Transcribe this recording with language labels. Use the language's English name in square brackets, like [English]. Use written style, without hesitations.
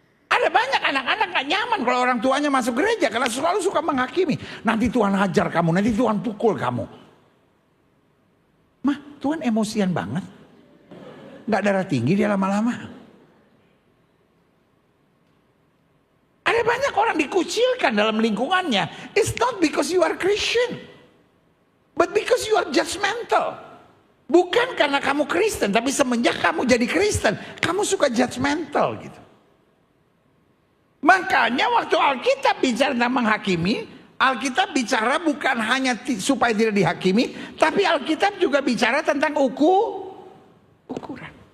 [Indonesian] Ada banyak anak-anak gak nyaman kalau orang tuanya masuk gereja karena selalu suka menghakimi. Nanti Tuhan hajar kamu, nanti Tuhan pukul kamu. Mah, Tuhan emosian banget. Gak darah tinggi dia lama-lama. Ada banyak orang dikucilkan dalam lingkungannya. [English] It's not because you are Christian, but because you are judgmental. [Indonesian] Bukan karena kamu Kristen, tapi semenjak kamu jadi Kristen, kamu suka judgmental gitu. Makanya waktu Alkitab bicara tentang menghakimi, Alkitab bicara bukan hanya supaya tidak dihakimi, tapi Alkitab juga bicara tentang ukuran.